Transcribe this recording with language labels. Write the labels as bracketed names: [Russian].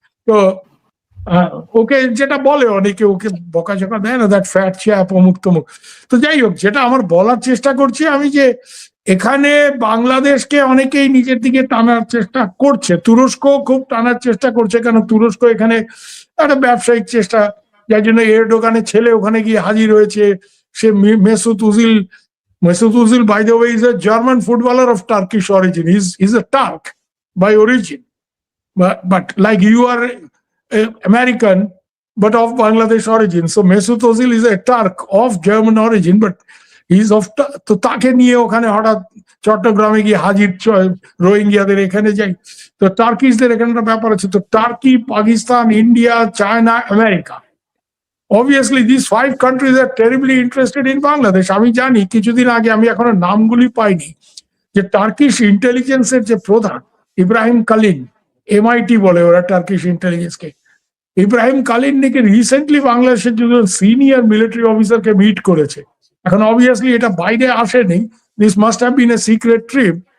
[Bangla] তো ওকে যেটা বলে অনেকে, ওকে বকাঝকা দেয় না, [English] that fat chap, [Bangla] অমুক তমুক। তো যাই হোক, যেটা আমার বলার চেষ্টা করছি আমি, যে এখানে বাংলাদেশকে অনেকেই নিজের দিকে টানার চেষ্টা করছে। তুরস্ক খুব টানার চেষ্টা করছে, কেন তুরস্ক এখানে একটা ব্যবসায়িক চেষ্টা, যার জন্য এরডোগানের ছেলে ওখানে গিয়ে হাজির হয়েছে। [English] সে Mesut Ozil by the way is a German footballer of Turkish origin. He's a Turk by origin, but like you are American but of Bangladesh origin. So Mesut Ozil is a Turk of German origin, but he's of, [Bangla] তো তাকে নিয়ে ওখানে হঠাৎ চট্টগ্রামে গিয়ে হাজির রোহিঙ্গিয়াদের এখানে যাই। তো টার্কিশদের এখানে একটা ব্যাপার আছে। তো turkey, Pakistan, India, China, America, [English] Obviously, these 5 countries are terribly interested in Bangladesh. [Bangla] আমি জানি কিছুদিন আগে, আমি এখনো নামগুলি পাইনি, যে টার্কিশ ইন্টেলিজেন্সের যে প্রধান ইব্রাহিম কালিন, MIT বলে ওরা টার্কিশ ইন্টেলিজেন্সকে, ইব্রাহিম কালিন নাকি রিসেন্টলি বাংলাদেশের দুজন সিনিয়র মিলিটারি অফিসারকে মিট করেছে। এখন অবভিয়াসলি এটা বাইরে আসেনি, [English] This must have been a secret trip.